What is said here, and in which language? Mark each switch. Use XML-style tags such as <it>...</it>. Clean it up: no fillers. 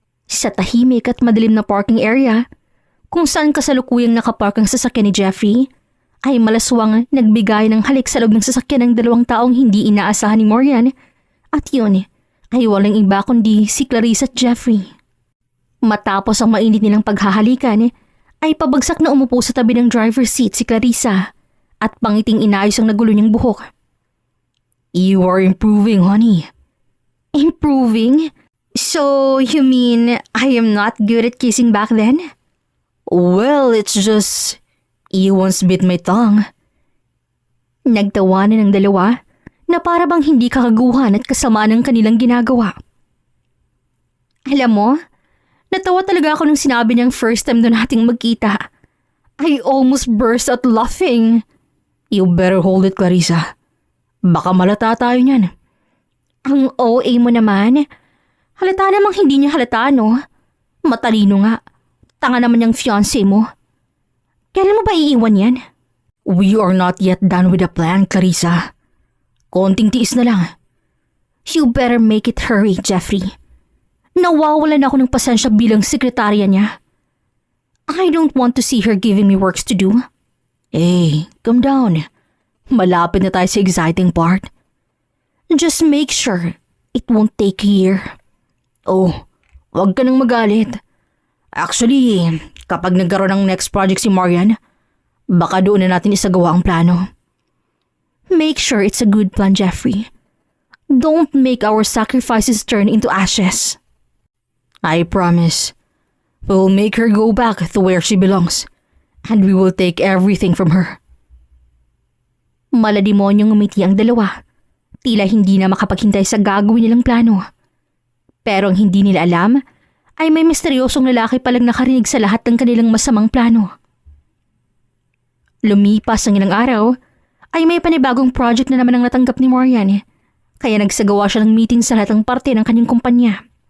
<tl>Sa tahimik at madilim na parking area, kung saan kasalukuyang nakapark ang sasakyan ni Jeffrey, ay malaswang nagbigay ng halik sa loob ng sasakyan ng 2 taong hindi inaasahan ni Marian At yun ay walang iba kundi si Clarissa at Jeffrey. Matapos ang mainit nilang paghahalikan, ay pabagsak na umupo sa tabi ng driver's seat si Clarissa at pangiting inayos ang nagulo niyang buhok.</tl> <en>You are improving, honey. Improving? So, you mean I am not good at kissing back then? Well, it's just... You once bit my tongue.</en> <tl>Nagtawanan ng dalawa na para bang hindi kakaguhan at kasamaan ng kanilang ginagawa. Alam mo, natawa talaga ako nung sinabi niyang</tl> <en>first time</en> <tl>doon nating magkita.</tl> <en>I almost burst out laughing. You better hold it, Clarissa.</en> <tl>Baka malata tayo niyan. Ang OA mo naman. Halata namang hindi niya halata, no? Matalino nga. Tanga naman yung fiancé mo. Kailan mo ba iiwan yan?</tl> <en>We are not yet done with the plan, Clarissa.</en> <tl>Konting tiis na lang.</tl> <en>You better make it hurry, Jeffrey.</en> <tl>Nawawalan ako ng pasensya bilang sekretarya niya.</tl> <en>I don't want to see her giving me works to do. Hey, calm down.</en> <tl>Malapit na tayo sa exciting part.</tl> <en>Just make sure it won't take a year.</en> <tl>Oh, wag ka nang magalit. Actually, kapag nagkaroon ng next project si Marian, baka doon na natin isagawa ang plano.</tl> <en>Make sure it's a good plan, Jeffrey. Don't make our sacrifices turn into ashes. I promise. We'll make her go back to where she belongs, and we will take everything from her.</en> <tl>Malademonyong ngumiti ang dalawa. Tila hindi na makapaghintay sa gagawin nilang plano. Pero ang hindi nila alam ay may misteryosong lalaki palang nakarinig sa lahat ng kanilang masamang plano. Lumipas ang ilang araw ay may panibagong project na naman ang natanggap ni Marian, kaya nagsagawa siya ng meeting sa lahat ng parte ng kanyang kumpanya.</tl>